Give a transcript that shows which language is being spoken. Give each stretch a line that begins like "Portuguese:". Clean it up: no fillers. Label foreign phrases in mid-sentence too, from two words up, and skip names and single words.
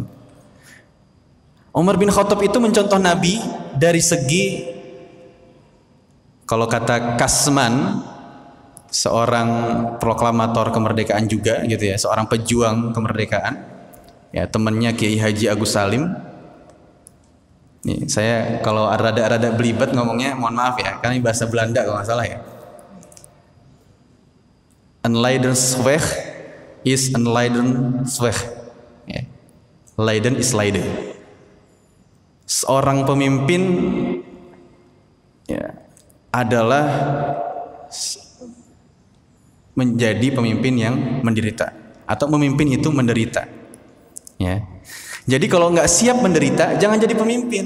Indonesian: Umar bin Khattab itu mencontoh Nabi dari segi, kalau kata Kasman, seorang proklamator kemerdekaan juga gitu ya, seorang pejuang kemerdekaan, ya temannya Kiai Haji Agus Salim. Nih, saya kalau rada-rada belibet ngomongnya, mohon maaf ya, karena ini bahasa Belanda kalau nggak salah ya.
Dutch: Een Leidensweg is een Leidensweg.
Indonesian: Ya.
Dutch: Leiden is Leiden.
Indonesian: Seorang pemimpin ya, adalah menjadi pemimpin yang menderita, atau memimpin itu menderita. Ya. Jadi kalau nggak siap menderita, jangan jadi pemimpin.